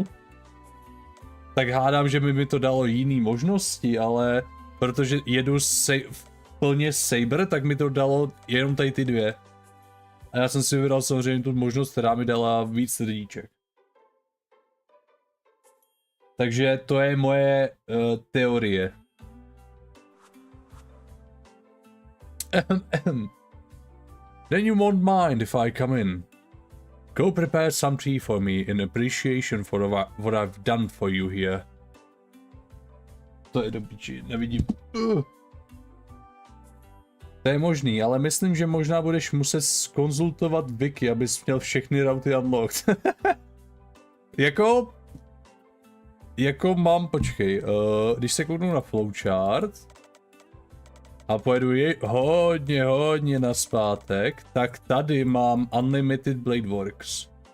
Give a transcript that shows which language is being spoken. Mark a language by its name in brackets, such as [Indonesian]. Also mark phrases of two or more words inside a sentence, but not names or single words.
[Czech] Tak hádám, že by mi to dalo jiný možnosti, ale... Protože jedu plně Saber, tak mi to dalo jenom tady ty 2. A já jsem si vybral samozřejmě tu možnost, která mi dala víc srdíček. Takže to je moje teorie. [English] Then you won't mind if I come in. Go prepare some tea for me in appreciation for what I've done for you here. [Czech] To je do piči, nevidím. To je možný, ale myslím, že možná budeš muset zkonzultovat Wiki, abys měl všechny routy unlocked. Jako mám, počkej, když se kouknu na flowchart a pojedu hodně naspátek, tak tady mám Unlimited Blade Works.